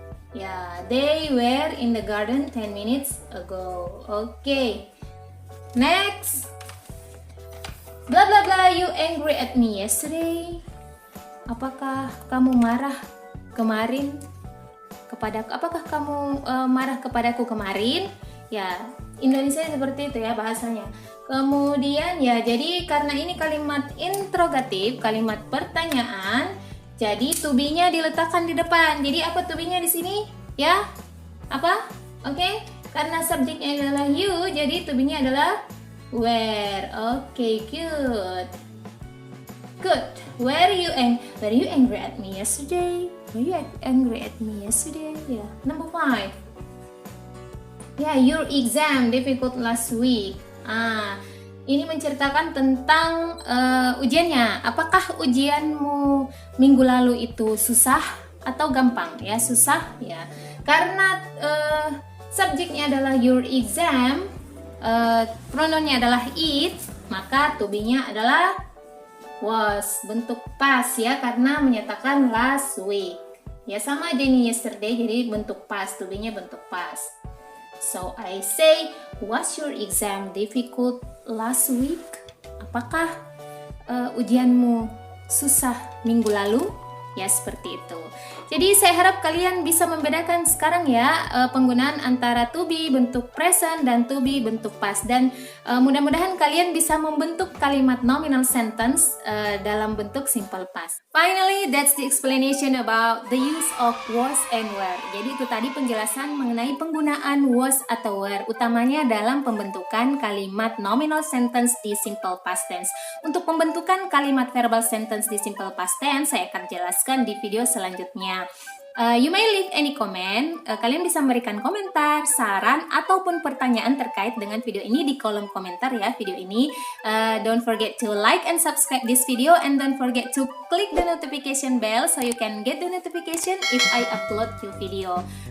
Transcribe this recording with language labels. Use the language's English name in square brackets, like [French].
[English] Ya, they were in the garden 10 minutes ago. Okay. Next. Blah blah blah, you angry at me yesterday. [Indonesian] Apakah kamu marah kemarin kepadaku? Apakah kamu marah kepadaku kemarin? Ya, Indonesia seperti itu ya bahasanya. Kemudian ya, jadi karena ini kalimat interrogatif, kalimat pertanyaan, jadi to be-nya diletakkan di depan. Jadi apa to be-nya di sini? Ya, apa? Oke, karena subjeknya adalah you, jadi to be-nya adalah where. [English] Oke, good. Good. Were you angry at me yesterday? Were you angry at me yesterday? Yeah. Number 5. Yeah, your exam difficult last week. [Indonesian] Ini menceritakan tentang ujiannya. Apakah ujianmu minggu lalu itu susah atau gampang? Ya, susah ya. Karena subjeknya adalah your exam, pronounnya adalah it, maka to be-nya adalah was, bentuk past ya, karena menyatakan last week. Ya, sama aja ini yesterday, jadi bentuk past, to be-nya bentuk past. [English] So I say, was your exam difficult last week? [Indonesian] Apakah ujianmu susah minggu lalu? Ya, seperti itu. Jadi saya harap kalian bisa membedakan sekarang ya penggunaan antara to be bentuk present dan to be bentuk past, dan mudah-mudahan kalian bisa membentuk kalimat nominal sentence dalam bentuk simple past. [English] Finally, that's the explanation about the use of was and were. [Indonesian] Jadi itu tadi penjelasan mengenai penggunaan was atau were, utamanya dalam pembentukan kalimat nominal sentence di simple past tense. Untuk pembentukan kalimat verbal sentence di simple past tense, saya akan jelaskan di video selanjutnya. [English] You may leave any comment. [Indonesian] Kalian bisa memberikan komentar, saran, ataupun pertanyaan terkait dengan video ini di kolom komentar ya video ini. [English] Don't forget to like and subscribe this video, and don't forget to click the notification bell so you can get the notification if I upload new video.